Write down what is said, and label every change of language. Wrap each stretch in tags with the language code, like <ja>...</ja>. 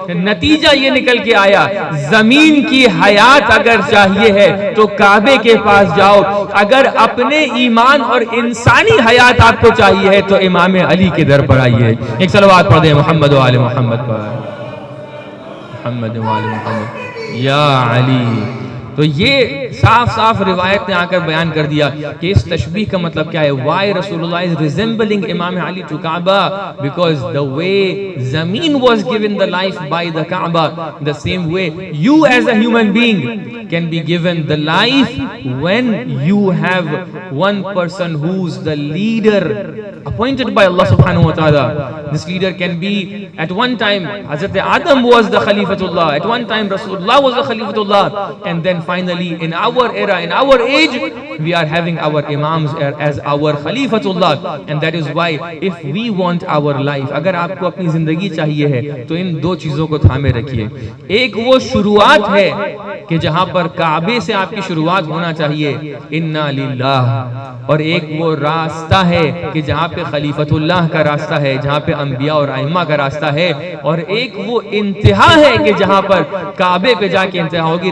<ur>نتیجہ یہ نکل کے آیا, زمین کی حیات اگر چاہیے ہے تو کعبے کے پاس جاؤ, اگر اپنے ایمان اور انسانی حیات آپ کو چاہیے ہے تو امام علی کے در پر آئیے. ایک صلوات پڑھ دیں محمد و آل محمد پر. محمد و آل محمد یا علی. تو یہ صاف صاف روایت نے آ کر بیان کر دیا کہ اس تشبیہ کا مطلب کیا ہے.</ur> <en>why Rasulullah is resembling Imam Ali to Kaaba, because the way Zameen was given the life by the Kaaba, the same way you as a human being can be given the life when you have one person who's the leader appointed by Allah subhanahu wa ta'ala. This leader can be, at one time Hazrat Adam was the Khalifatullah, at one time Rasulullah was the Khalifatullah, and then finally in our era, in our age, we are having our imams as our Khalifatullah. And that is why if we want our life,</en> <ur>اگر آپ کو اپنی زندگی چاہیے ہے تو ان دو چیزوں کو تھامے رکھیے. ایک وہ شروعات ہے کہ جہاں پر کعبے سے آپ کی شروعات ہونا چاہیے, انا للہ, اور ایک وہ راستہ ہے کہ جہاں پہ خلیفۃ اللہ کا راستہ ہے, جہاں پہ انبیاء اور ائمہ کا راستہ ہے, اور ایک وہ انتہا ہے کہ جہاں پر کعبے پہ جا کے انتہا ہوگی.</ur>